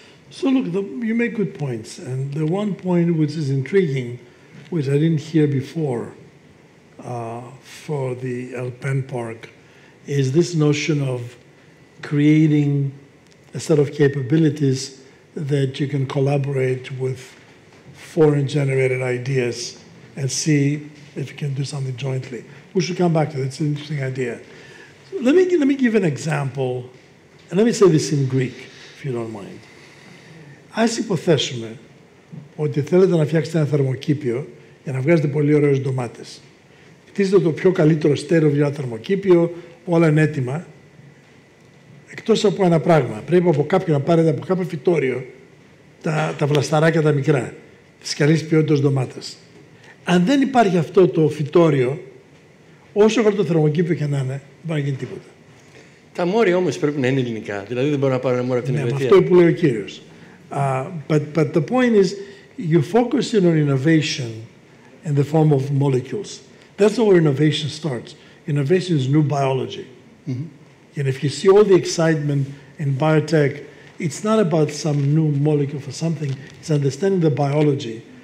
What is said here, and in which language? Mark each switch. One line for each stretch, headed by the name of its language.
English: So look, you make good points. And the one point which is intriguing, which I didn't hear before for the Alpen Park, is this notion of creating a set of capabilities that you can collaborate with foreign-generated ideas and see if you can do something jointly. We should come back to that. It's an interesting idea. Let me give an example, and let me say this in Greek, if you don't mind.
Greek: Ας υποθέσουμε ότι θέλετε να φτιάξετε ένα θερμοκήπιο για να βγάζετε πολύ ωραίες ντομάτες. Χτίζετε το πιο καλύτερο στέρεο για ένα θερμοκήπιο, όλα είναι έτοιμα. Εκτός από ένα πράγμα, πρέπει από κάποιον να πάρετε από κάποιο φυτόριο τα βλασταράκια τα μικρά, τις καλής ποιότητας ντομάτες. Αν δεν υπάρχει αυτό το φυτόριο, όσο καλό το θερμοκήπιο και να είναι, δεν μπορεί να γίνει τίποτα. Τα μόρια όμως πρέπει να είναι ελληνικά, δηλαδή δεν μπορώ να πάρω ένα μόριο από την Ελβετία. Αυτό που λέει ο κύριος.
English: But the point is, you focus in on innovation in the form of molecules. That's where innovation starts. Innovation is new biology. Mm-hmm. And if you see all the excitement in biotech, it's not about some new molecule for something, it's understanding the biology.